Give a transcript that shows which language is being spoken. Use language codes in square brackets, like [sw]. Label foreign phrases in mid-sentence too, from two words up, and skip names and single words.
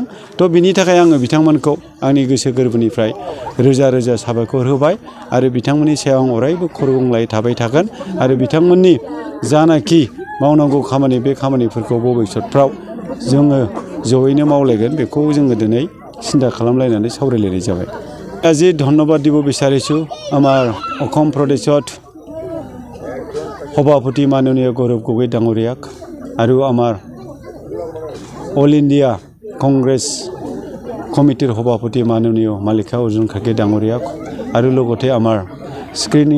[brx] थ' बिनि थाखाय आङो बिथांमोनखौ आंनि गोसो गोरबोनिफ्राय रोजा रोजा साबायखर होबाय आरो बिथांमोननि सायाव आं अरायबो खर' गंग्लायै थाबाय थागोन आरो बिथांमोननि जानाखि मावनांगौ खामानि बे खामानिफोरखौ भबिष्यतफ्राव जोङो जयैनो मावलायगोन बेखौ जोङो दिनै सिन्था खालामलायनानै सावरायलायनाय जाबाय। [as] আজি ধন্যবাদ দিব বিচাৰিছোঁ আমাৰ অসম প্ৰদেশত সভাপতি মাননীয় গৌৰৱ গগৈ ডাঙৰীয়াক আৰু আমাৰ অল ইণ্ডিয়া কংগ্ৰেছ কমিটিৰ সভাপতি মাননীয় মালিকা অৰ্জুন খাৰ্গে ডাঙৰীয়াক আৰু লগতে আমাৰ স্ক্ৰিনিং